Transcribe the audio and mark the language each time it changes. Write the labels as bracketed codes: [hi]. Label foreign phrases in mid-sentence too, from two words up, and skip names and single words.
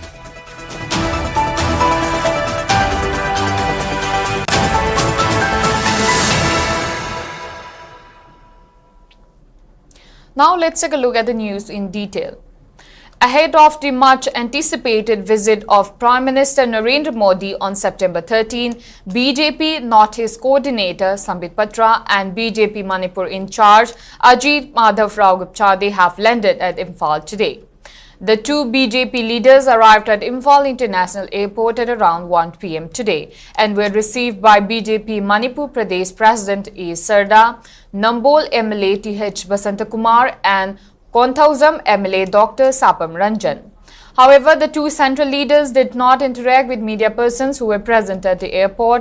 [en] Now let's take a look at the news in detail. Ahead of the much anticipated visit of Prime Minister Narendra Modi on September 13, BJP Northeast Coordinator Sambit Patra and BJP Manipur in charge Ajit Madhav Rao Gupchadi have landed at Imphal today. The two BJP leaders arrived at Imphal International Airport at around 1 p.m. today and were received by BJP Manipur Pradesh President E. Sarda, Nambol MLA T.H. Basantakumar and Konthausam MLA Dr. Sapam Ranjan. However, the two central leaders did not interact with media persons who were present at the airport.